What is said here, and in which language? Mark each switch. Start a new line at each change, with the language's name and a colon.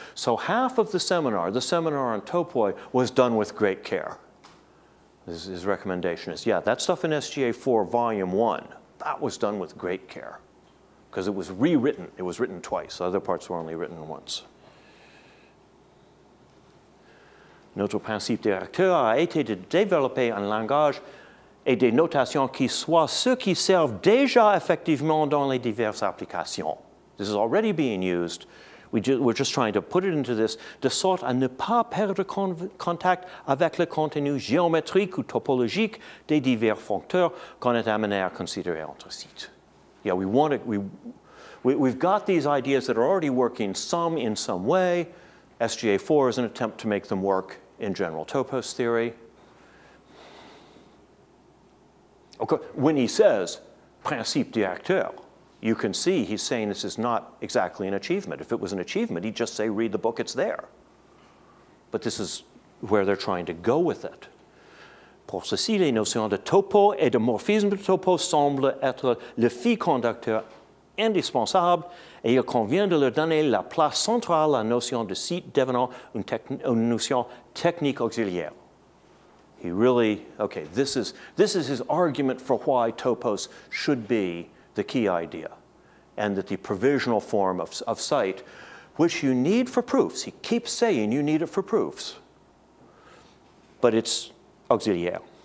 English: So half of the seminar on topoi, was done with great care. His recommendation is, yeah, that stuff in SGA4 Volume 1, that was done with great care. Because it was rewritten. It was written twice. Other parts were only written once.
French: Notre principe directeur a été de développer un langage et des notations qui soient ceux qui servent déjà effectivement dans les diverses applications.
English: This is already being used. We're just trying to put it into this,
French: de sorte à ne pas perdre contact avec le contenu géométrique ou topologique des divers foncteurs qu'on est amené à considérer entre sites.
English: Yeah, we've got these ideas that are already working some in some way. SGA4 is an attempt to make them work in general topos theory. Okay, when he says principe directeur, you can see he's saying this is not exactly an achievement. If it was an achievement, he'd just say, read the book, it's there. But this is where they're trying to go with it.
French: Pour ceci, les notions de topo et de morphisme de topo semblent être le fil conducteur indispensable et il convient de leur donner la place centrale à la notion de site devenant une notion technique auxiliaire.
English: He really, okay, this is his argument for why topos should be the key idea, and that the provisional form of site, which you need for proofs, he keeps saying you need it for proofs, but it's auxiliaire.